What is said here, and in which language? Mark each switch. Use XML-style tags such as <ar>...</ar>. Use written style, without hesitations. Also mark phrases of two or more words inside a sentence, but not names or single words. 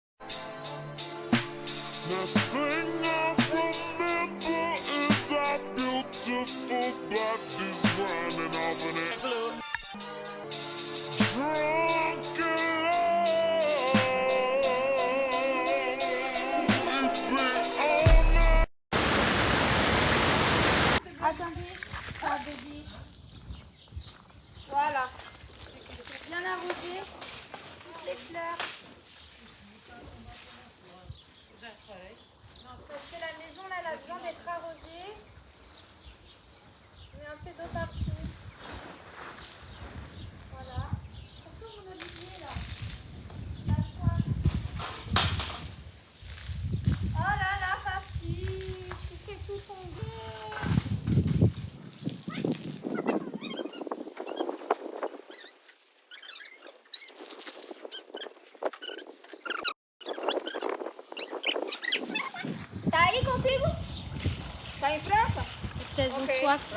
<en>Last thing I remember is our beautiful bodies running off in it. Drunk in love, we'd be all night.</en> <fr>Attendez, ça baby. Voilà. Bien arrosé, toutes les fleurs. Parce que la maison là, elle a besoin d'être arrosée. On met un peu d'eau partout. Voilà. Surtout mon olivier là. La soie. Oh là là, papy, tu fais tout tomber.</fr> <pt>Tá aí consigo? Tá em França?</pt> <fr>Parce qu'elles ont Ok, soif.</fr>